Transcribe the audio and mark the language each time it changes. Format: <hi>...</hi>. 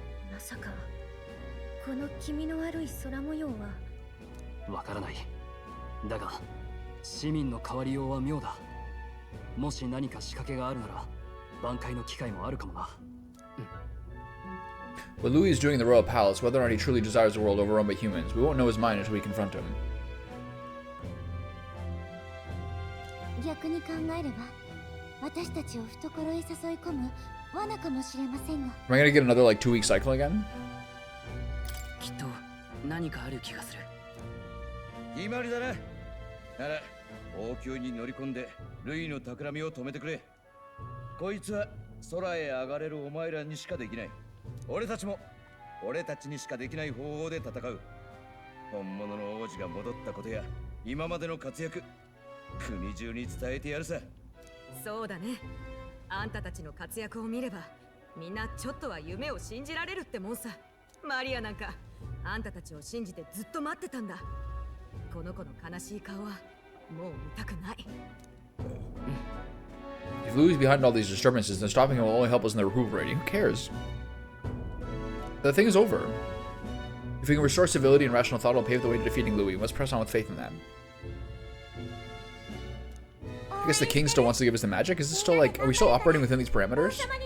<ja>まさかこの気味の悪い空模様は。わからない。だが市民の変わりようは妙だ。もし何か仕掛けがあるなら挽回の機会もあるかもな。</ja> <en>What Louis is doing in the royal palace, whether or not he truly desires a world overrun by humans, we won't know his mind until we confront him.</en> <ja>逆に考えれば、私たちを懐へ誘い込む罠かもしれませんが。</ja> <en>Am I gonna get another like 2-week cycle again?</en> <ja>きっと何かある気がする。決まりだな。なら王宮に乗り込んでルイの企みを止めてくれ。こいつは空へ上がれるお前らにしかできない。俺たちも俺たちにしかできない方法で戦う。本物の王子が戻ったことや今までの活躍、国中に伝えてやるさ。そうだね。あんたたちの活躍を見れば、みんなちょっとは夢を信じられるってもんさ。マリアなんか、あんたたちを信じてずっと待ってたんだ。この子の悲しい顔はもう見たくない。</ja> <en>If Louis is behind all these disturbances, then stopping him will only help us in the approval rating. Who cares? The thing is over. If we can restore civility and rational thought, it'll pave the way to defeating Louis. We must press on with faith in that. I guess the king still wants to give us the magic. Is this still like, are we still operating within these parameters?</en>